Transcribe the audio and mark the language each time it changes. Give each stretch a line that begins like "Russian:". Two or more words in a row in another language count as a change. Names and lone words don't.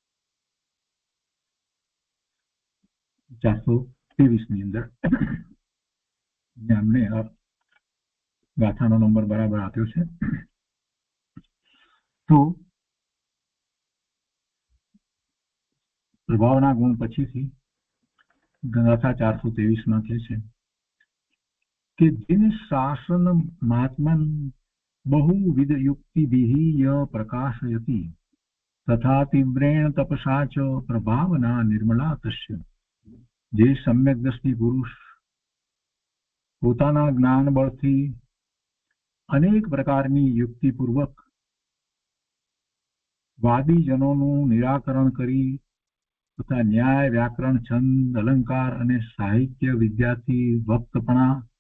Gujarati: 423ની અંદર અમને ગાથાનો નંબર બરાબર આપ્યો છે. તો પ્રભાવના ગુણ પછીથી ગાથા 423માં કહે છે કે
Sanskrit: जिन शासन महात्मन बहुविध युक्तिभिः य प्रकाशयति तथा तीव्रेण तपसा च प्रभावना निर्मला तस्य.
Gujarati: જે સમ્યક દ્રષ્ટિ પુરુષ પોતાના જ્ઞાન બળથી અનેક પ્રકારની યુક્તિપૂર્વક વાદીજનોનું નિરાકરણ કરી તથા ન્યાય, વ્યાકરણ, છંદ, અલંકાર અને સાહિત્ય વિદ્યાથી વક્તપણા